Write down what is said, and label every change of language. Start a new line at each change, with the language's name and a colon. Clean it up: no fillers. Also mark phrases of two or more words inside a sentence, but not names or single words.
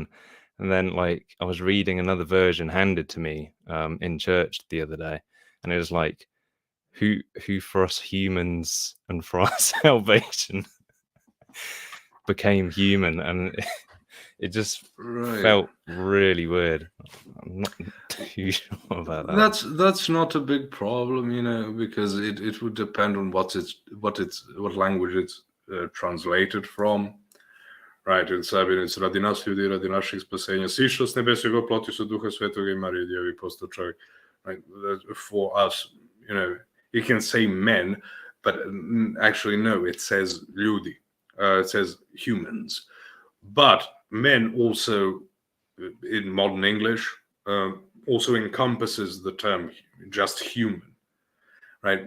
English: And then like I was reading another version handed to me in church the other day, and it was like who for us humans and for our salvation became human, and it just felt really weird. I'm not too sure about that. That's not a big problem, you know, because it would depend on what language it's translated from. Right, in Serbian it's
Serbian: radi nas ljudi, radi naših spasenja, sišao s nebesjeg plotio se Duha Svetoga I Marije Djevi postao čovjek.
English: Right, for us, you know, you can say men, but actually no, it says ljudi, it says humans. But men also, in modern English, also encompasses the term just human, right?